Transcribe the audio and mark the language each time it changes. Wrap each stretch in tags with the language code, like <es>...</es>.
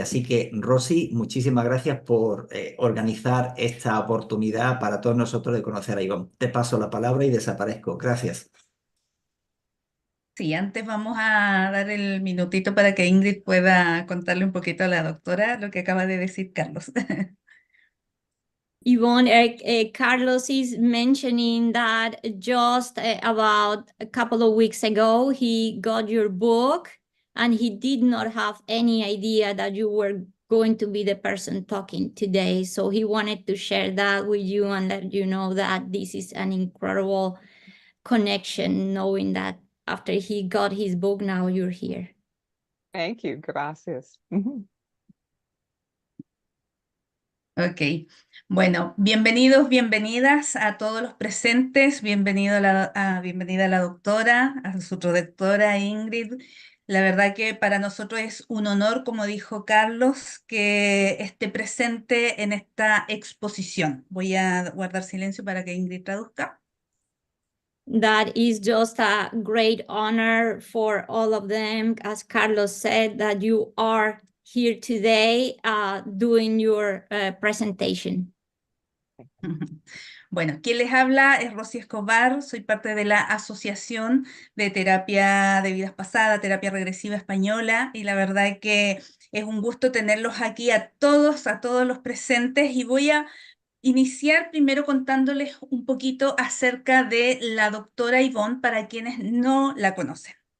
<es>Así que, Rosy, muchísimas gracias por organizar esta oportunidad para todos nosotros de conocer a Yvonne. Te paso la palabra y desaparezco. Gracias. Sí, antes vamos a dar el minutito para que Ingrid pueda contarle un poquito a la doctora lo que acaba de decir Carlos.</es> <en>Yvonne, Carlos is mentioning that just about a couple of weeks ago, he got your book and he did not have any idea that you were going to be the person talking today. So he wanted to share that with you and let you know that this is an incredible connection, knowing that after he got his book, now you're here. Thank you, gracias.</en> <es>Ok, bueno, bienvenidos, bienvenidas a todos los presentes, bienvenida a la doctora, a su doctora Ingrid. La verdad que para nosotros es un honor, como dijo Carlos, que esté presente en esta exposición. Voy a guardar silencio para que Ingrid traduzca.</es> <en>That is just a great honor for all of them, as Carlos said, that you are here today doing your presentation.</en> <es>Bueno, quien les habla es Rosy Escobar, soy parte de la Asociación de Terapia de Vidas Pasadas, Terapia Regresiva Española, y la verdad que es un gusto tenerlos aquí a todos los presentes, y voy a iniciar primero contándoles un poquito acerca de la doctora Yvonne para quienes no la conocen.</es>